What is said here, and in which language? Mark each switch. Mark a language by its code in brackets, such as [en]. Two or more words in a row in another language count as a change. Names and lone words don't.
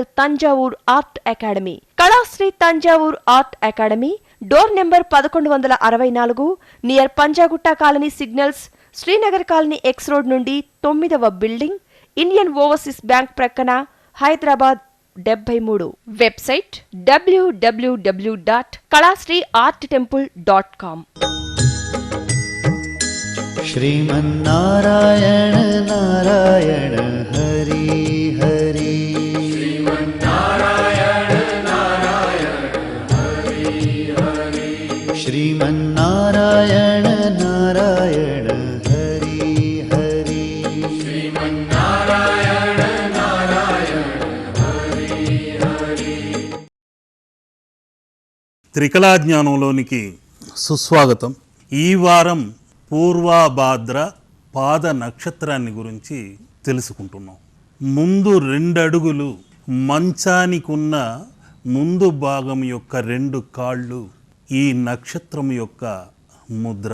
[te] తంజావూర్ ఆర్ట్ అకాడమీ, కళాశ్రీ తంజావూర్ ఆర్ట్ అకాడమీ, [en] Door Number [te] 1164, [en] Near Panjagutta Colony Signals, Srinagar Colony X Road [te] నుండి 9వ బిల్డింగ్, ఇండియన్ ఓవర్సీస్ బ్యాంక్ ప్రక్కన, హైదరాబాద్ 73. వెబ్సైట్ www.kalasriarttemple.com। [sa] श्रीमन्नारायण नारायण हरि हरि श्रीमन्नारायण नारायण हरि हरि श्रीमन्नारायण नारायण हरि हरि श्रीमन्नारायण नारायण हरि हरि। [te] త్రికళా జ్ఞానంలోనికి సుస్వాగతం। ఈ వారం పూర్వాభాద్ర పాద నక్షత్రాన్ని గురించి తెలుసుకుంటున్నాం। ముందు 2 అడుగులు, మంచానికున్న ముందు భాగం యొక్క 2 కాళ్ళు ఈ నక్షత్రం యొక్క ముద్ర।